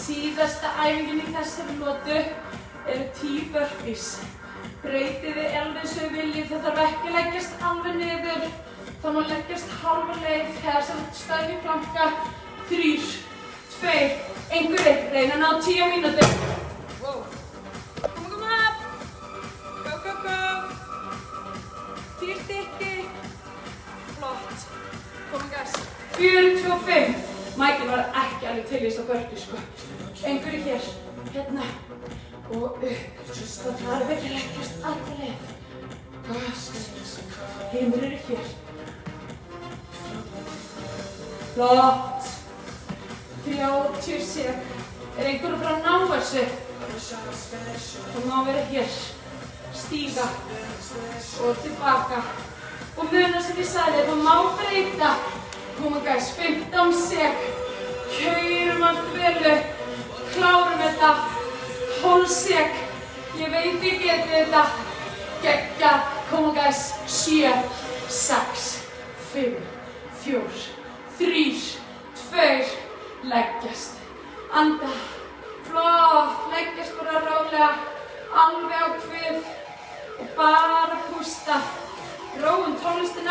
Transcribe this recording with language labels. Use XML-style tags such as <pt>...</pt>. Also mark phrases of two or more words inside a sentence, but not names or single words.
<is>Síðasta æfingin í þessari lotu eru 10 burpees. Breytið þið alveg eins og þið viljið, það þarf ekki að leggjast alveg niður. Það má leggjast hálfa leið þegar sem stæði planka. 3, 2, 1, reyna að ná 10 mínútur. Wow.</is> <en>Come up. Go, go, go.</en> <is>10 stykki. Flott.</is> <en>Come on guys. 45.</en> <is>Michael var ekki alveg til í þess að burpee sko. Einhverju hér, hérna og upp. Það þarf ekki að leggjast alla leið. Hinir eru hér. Flott. 30 sek. Einhverju frá að ná þessu? Það má vera hér. Stíga og tilbaka. Og muna sem ég sagði, það má breyta.</is> <en>Come on guys,</en> <is>15 sek. Keyrum allt vel upp. Klárum þetta. 12 sek. Ég veit ég geti þetta. Geggjað.</is> <en>Come on guys. 7, 6, 5, 4, 3, 2.</en> <is>Leggjast. Anda. Flott. Leggjast bara rólega. Alveg á kvið. Og bara pústa. Róum tónlistina.</is>